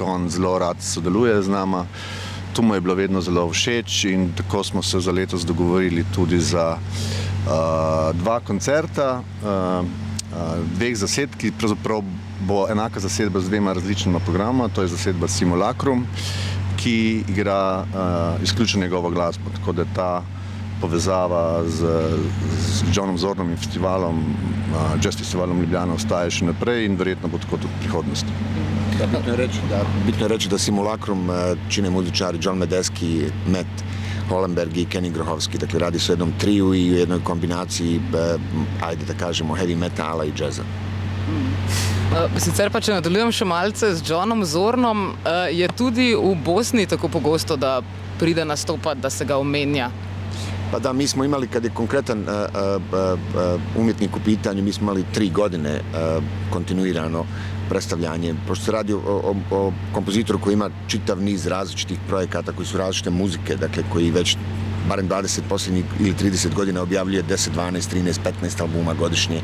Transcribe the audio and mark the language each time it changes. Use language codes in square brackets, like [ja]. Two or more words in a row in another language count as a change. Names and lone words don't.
[sl] On zelo rad sodeluje z nama. To mu je bilo vedno zelo všeč in tako smo se za letos dogovorili tudi za 2 koncerta, 2 zasedb, ki pravzaprav bo enaka zasedba z 2 različnima programa. To je zasedba Simulacrum, ki igra izključno njegovo glasbo, tako da ta povezava z Johnom Zornom in festivalom, Jazz Festivalom Ljubljana ostaje še naprej in verjetno bo tako tudi v prihodnosti. [bs] Bitno je reći da Simulacrum čine muzičari John Medeski, Matt Hollenberg i Kenny Grohovski. Dakle, radi se o jednom triju i u jednoj kombinaciji, ajde da kažemo, [en] heavy metala [bs] i jazza. [sl] Sicer pa, če nadaljujem še malce z Johnom Zornom, je tudi v Bosni tako pogosto, da pride nastopati, da se ga omenja? [bs] Pa da, mi smo imali, kad je konkretan umjetnik u pitanju, mi smo imali 3 godine kontinuirano predstavljanje. Pošto se radi o kompozitoru koji ima čitav niz različitih projekata, koji su različite muzike, dakle koji već barem 20 posljednjih ili 30 godina objavljuje 10, 12, 13, 15 albuma godišnje.